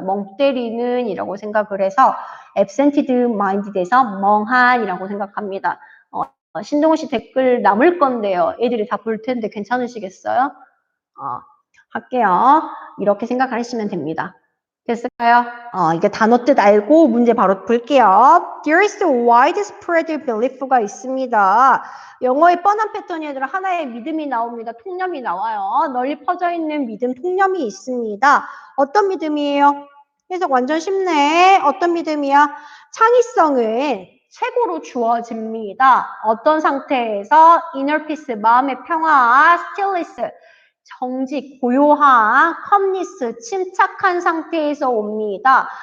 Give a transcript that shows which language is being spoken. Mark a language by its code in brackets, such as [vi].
[ko] 멍 때리는 이라고 생각을 해서 absented minded에서 멍한이라고 생각합니다. 신동훈 씨 댓글 남을 건데요. 애들이 다 볼 텐데 괜찮으시겠어요? 할게요. 이렇게 생각하시면 됩니다. 됐을까요? 이게 단어 뜻 알고 문제 바로 볼게요. [en] There is a widespread belief [ko] 가 있습니다. 영어의 뻔한 패턴이 아니라 하나의 믿음이 나옵니다. 통념이 나와요. 널리 퍼져 있는 믿음, 통념이 있습니다. 어떤 믿음이에요? 해석 완전 쉽네. 어떤 믿음이야? 창의성은 최고로 주어집니다. 어떤 상태에서 inner peace, 마음의 평화, stillness, 정직, 고요한, 컴니스, 침착한 상태에서 옵니다.